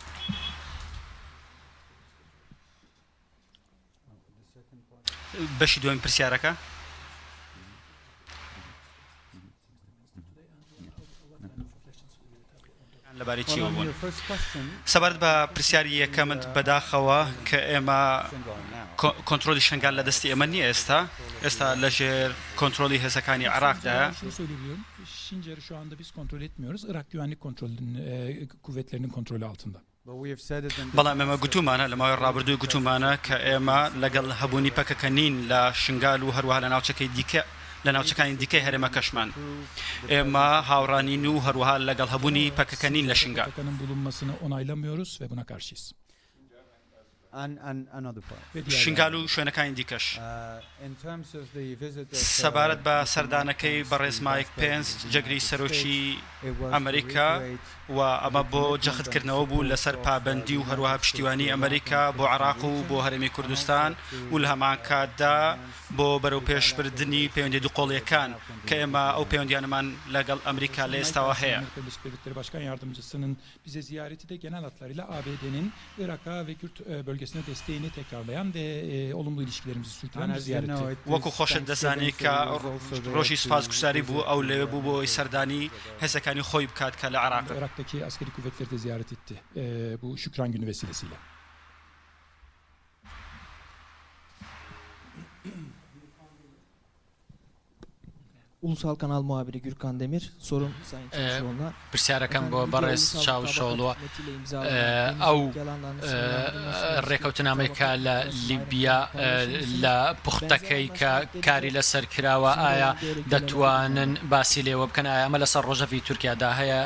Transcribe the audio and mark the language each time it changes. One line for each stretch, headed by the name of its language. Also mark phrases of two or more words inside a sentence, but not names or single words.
Central Kurdish: بەشی دوێن پرسیارەکە لەبارەی چی بوون سەبارەت بە پرسیاری یەکەمت بەداخەوە کە ئێمە کۆنتترۆلی شنگال لە دەستی ئێمە نییە ئێستا لەژێر کۆنتترۆلی هێزەکانی عراقدایە.
Turkish: Şincar'ı şu anda biz kontrol etmiyoruz. Irak Güvenlik Kuvvetleri'nin kontrolü altında.
Central Kurdish: بەڵام ئێمە گوتومانە لە ماوەی ڕابردووی گوتومانە کە ئێمە لەگەڵ هەبوونی پەکەکە نین لە شنگال و هەروەها لە ناوچەکەی دیکە لە ناوچەکانی دیکەی هەرێمە کەشمان ئێمە هاوڕانین و هەروەها لەگەڵ هەبوونی پەکەکە نین لە شنگال.
Turkish: bulunmasını onaylamıyoruz ve buna karşıyız.
Central Kurdish: شنگال و شوێنەکانی دیکەش سەبارەت بە سەردانەکەی بەڕێز مایک پێنس جەگری سەرۆکی ئەمریکا و ئەمە بۆ جەختکردنەوە بوو لەسەر پابەندی و هەروەها پشتیوانی ئەمریکا بۆ عراق و بۆ هەرێمی کوردستان و لە هەمان کاتدا بۆ بەرەو پێشبردننی پەیوەندی دووقۆڵیەکان کە ئێمە ئەو پەیوەندیانەمان لەگەڵ ئەمریکا لە ئێستاوە هەیە.
Turkish: Başkan Yardımcısının bize ziyareti de genel hatlarıyla ABD'nin Irak'a ve Kürt bölgesine desteğini tekrarlayan ve olumlu ilişkilerimizi sürdüren bir ziyaretti.
Central Kurdish: وەکو خۆشت دەزانی کە ڕۆژی سوپاسگوزاری بوو ئەو لەوێ بوو بۆ سەردانی هێزەکانی خۆی بکات کە لە عراق.
Turkish: Irak'taki askeri kuvvetleri de ziyaret etti bu Şükran Günü vesilesiyle. Ulusal Kanal muhabiri Gürkan Demir. Sorum Sayın Çavuşoğlu'na.
Central Kurdish: پرسیارەکەم بۆ بەڕێز چاوشۆڵوە ئەو ڕێکەوتنامەیەکە لە لیبیا لە پوختەکەی کە کاری لەسەر کراوە ئایا دەتوانن باسی لێوە بکەن ئایا ئەمە لەسەر ڕۆژەوی تورکیادا هەیە.